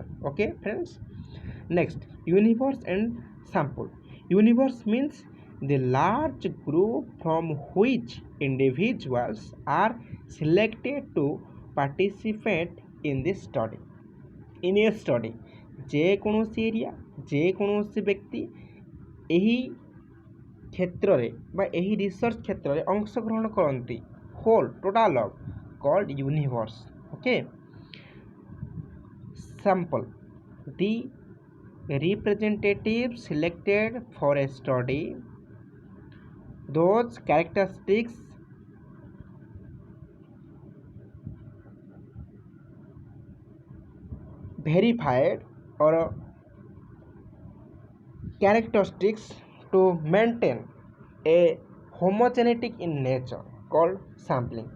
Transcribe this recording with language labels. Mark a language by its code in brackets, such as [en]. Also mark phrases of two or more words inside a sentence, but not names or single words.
[en] Okay friends, next, universe and sample. Universe means the large group from which individuals are selected to participate in this study. In a study, [or] ଯେକୌଣସି ଏରିଆ, ଯେକୌଣସି ବ୍ୟକ୍ତି ଏହି କ୍ଷେତ୍ରରେ ବା ଏହି ରିସର୍ଚ୍ଚ କ୍ଷେତ୍ରରେ ଅଂଶଗ୍ରହଣ କରନ୍ତି, [en] whole total of called universe. ଓକେ, sample, the representative selected for a study, those characteristics verified or characteristics to maintain a homogeneity in nature called sampling.